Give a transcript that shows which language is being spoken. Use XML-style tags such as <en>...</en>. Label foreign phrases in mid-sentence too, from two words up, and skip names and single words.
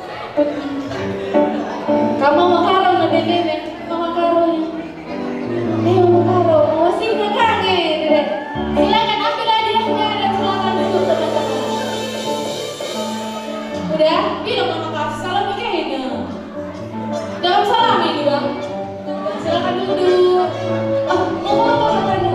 <id>Kamu mau karo na bebe, mama karo ya. Mama karo, mau sih na kangen. Silakan ambil hadiahnya dan silakan duduk teman-teman. Udah, minum mama kasih salam begini. Jangan salam ini bang. Silakan duduk. Oh, mau apa katanya?</id>